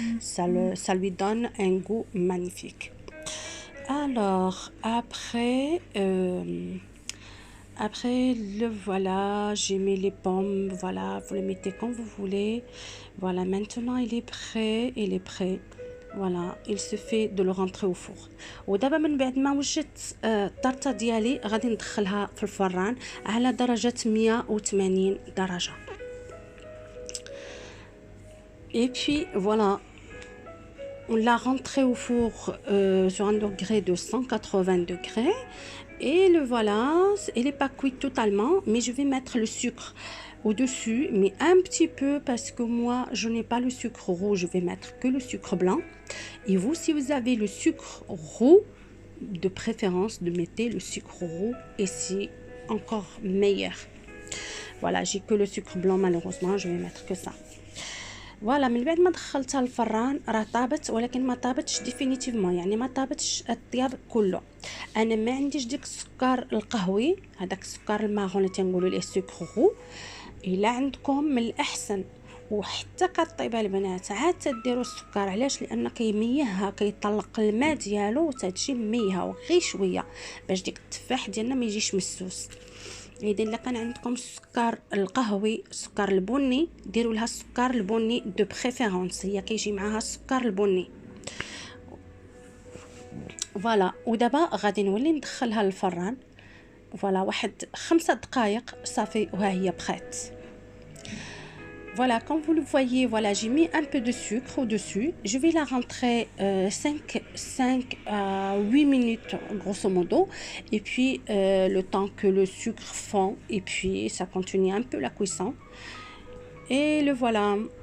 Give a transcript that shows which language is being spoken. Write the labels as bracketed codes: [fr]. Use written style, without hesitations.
[fr] Ça lui donne un goût magnifique. Alors après le voilà, j'ai mis les pommes, voilà, vous les mettez comme vous voulez. Voilà, maintenant il est prêt. Voilà, il suffit de le rentrer au four. [ar] ودابا من بعد ما وجدت الطرطه ديالي غادي ندخلها في الفران على درجه 180 درجه. [fr] Et puis voilà, on l'a rentré au four sur un degré de 180 degrés. Et le voilà, elle n'est pas cuite totalement, mais je vais mettre le sucre au-dessus, mais un petit peu parce que moi, je n'ai pas le sucre roux, je vais mettre que le sucre blanc. Et vous, si vous avez le sucre roux, de préférence, de mettre le sucre roux et c'est encore meilleur. Voilà, j'ai que le sucre blanc, malheureusement, je vais mettre que ça. [ar] فوالا من بعد ما دخلتها الفران راه طابت، ولكن ما طابتش ديفينيتيفمون، يعني ما طابتش الطياب كله. انا ما عنديش ديك السكر القهوي، هذاك السكر الماغون اللي تنقولوا ليه سكرو. الا عندكم من الاحسن وحتى كطيبه البنات عاد تديروا السكر، علاش؟ لان كيميهها، كيطلق الماء ديالو وتتجي مميهه غير شويه باش ديك التفاح ديالنا ما يجيش مسوس. اذا الا كان عندكم السكر القهوي السكر البني ديروا لها السكر البني [fr] دو بريفيرونس، [ar] هي كيجي معاها السكر البني. فوالا ودابا غادي نولي ندخلها للفران. فوالا واحد 5 دقائق صافي وها هي بخيت. [fr] Voilà, comme vous le voyez, voilà, j'ai mis un peu de sucre au-dessus. Je vais la rentrer 5 à 8 minutes, grosso modo. Et puis, le temps que le sucre fond, et puis ça continue un peu la cuisson. Et le voilà.